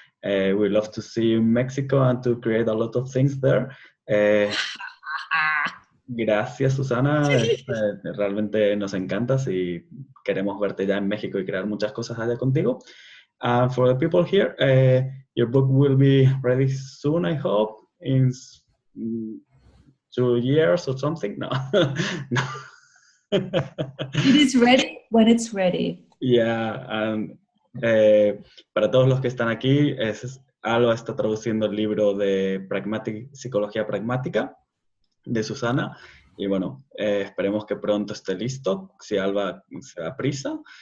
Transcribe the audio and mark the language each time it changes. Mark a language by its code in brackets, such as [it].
[en] We love to see you in Mexico and to create a lot of things there. [es] Gracias, Susanna. Realmente nos encantas y queremos verte ya en México y crear muchas cosas allá contigo. [en] For the people here, your book will be ready soon, I hope, in 2 years or something. No. No. It is ready when it's ready. [es] Yeah, and para todos los que están aquí, Alba está traduciendo el libro de Psicología Pragmática de Susanna y bueno, esperemos que pronto esté listo, si Alba se da prisa.